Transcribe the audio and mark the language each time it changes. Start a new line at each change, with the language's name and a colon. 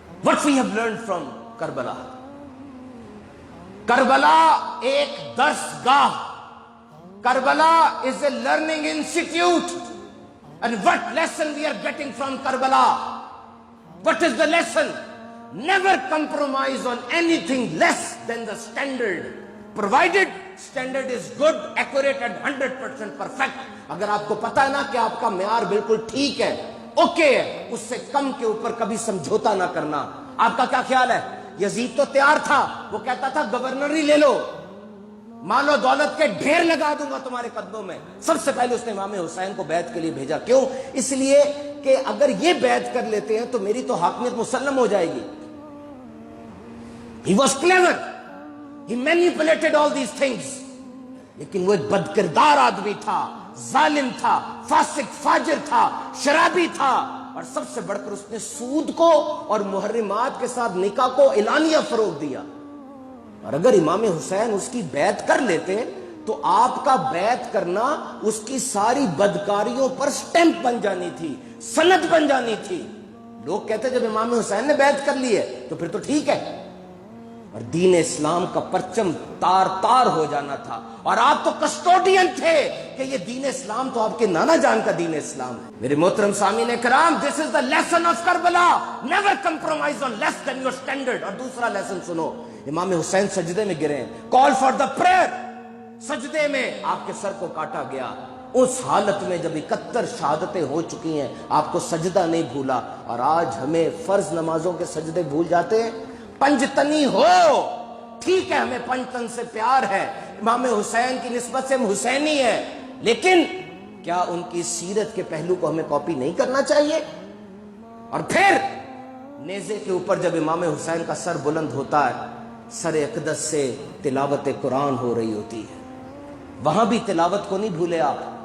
English: What we have learned from Karbala.
Urdu: Karbala ایک درسگاہ.
English: Karbala is a learning institute. And what lesson we are getting from Karbala? What is the lesson? Never compromise on anything less than the standard. Provided standard is good, accurate and 100% perfect.
Urdu: اگر آپ کو پتا ہے نا کہ آپ کا معیار بالکل ٹھیک ہے, اوکے ہے, اس سے کم کے اوپر کبھی سمجھوتا نہ کرنا. آپ کا کیا خیال ہے؟ یزید تو تیار تھا, وہ کہتا تھا گورنری لے لو, مال و دولت کے ڈھیر لگا دوں گا تمہارے قدموں میں. سب سے پہلے اس نے امام حسین کو بیعت کے لیے بھیجا. کیوں؟ اس لیے کہ اگر یہ بیعت کر لیتے ہیں تو میری تو حاکمیت مسلم ہو جائے گی.
English: He was clever. He manipulated all these things.
Urdu: لیکن وہ ایک بدکردار آدمی تھا, ظالم تھا, فاسق فاجر تھا, شرابی تھا, اور سب سے بڑھ کر اس نے سود کو اور محرمات کے ساتھ نکاح کو اعلانیہ فروغ دیا. اور اگر امام حسین اس کی بیعت کر لیتے تو آپ کا بیعت کرنا اس کی ساری بدکاریوں پر سٹیمپ بن جانی تھی, سند بن جانی تھی. لوگ کہتے جب امام حسین نے بیعت کر لی ہے تو پھر تو ٹھیک ہے, اور دین اسلام کا پرچم تار تار ہو جانا تھا. اور آپ تو کسٹوڈین تھے کہ یہ دین اسلام تو آپ کے نانا جان کا دین اسلام ہے. میرے محترم سامعین کرام,
English: this is the lesson of Karbala. Never compromise on less than your standard.
Urdu: اور دوسرا لیسن سنو, امام حسین سجدے میں گرے,
English: call for the prayer.
Urdu: سجدے میں آپ کے سر کو کاٹا گیا. اس حالت میں جب 71 شہادتیں ہو چکی ہیں آپ کو سجدہ نہیں بھولا. اور آج ہمیں فرض نمازوں کے سجدے بھول جاتے ہیں. پنجتنی ہو, ٹھیک ہے, ہمیں پنجتن سے پیار ہے, امام حسین کی نسبت سے ہم حسینی ہیں, لیکن کیا ان کی سیرت کے پہلو کو ہمیں کاپی نہیں کرنا چاہیے؟ اور پھر نیزے کے اوپر جب امام حسین کا سر بلند ہوتا ہے, سر اقدس سے تلاوت قرآن ہو رہی ہوتی ہے, وہاں بھی تلاوت کو نہیں بھولے آپ.